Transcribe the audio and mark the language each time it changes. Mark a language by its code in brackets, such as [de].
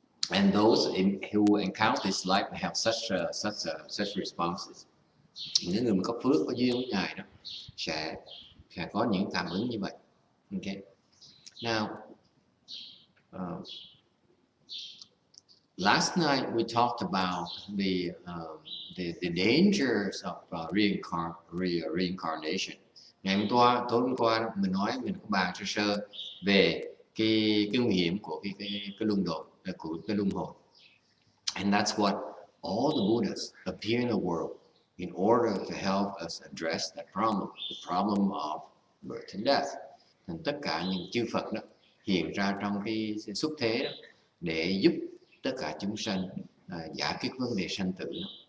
[en] And those who encounter this light have such responses. [vi] Những người mà có phước có duyên với ngài đó sẽ có những cảm ứng như vậy. [en] Okay. Now, last night we talked about the dangers of reincarnation. [vi] Ngày tối hôm qua mình có bàn sơ về cái nguy hiểm của cái luân hồi, của cái luân hồi. [en] And that's what all the Buddhas appear in the world in order to help us address that problem, the problem of birth and death. [vi] Nên tất cả những chư Phật đó hiện ra trong cái xuất thế đó để giúp tất cả chúng sanh giải quyết vấn đề sanh tử đó.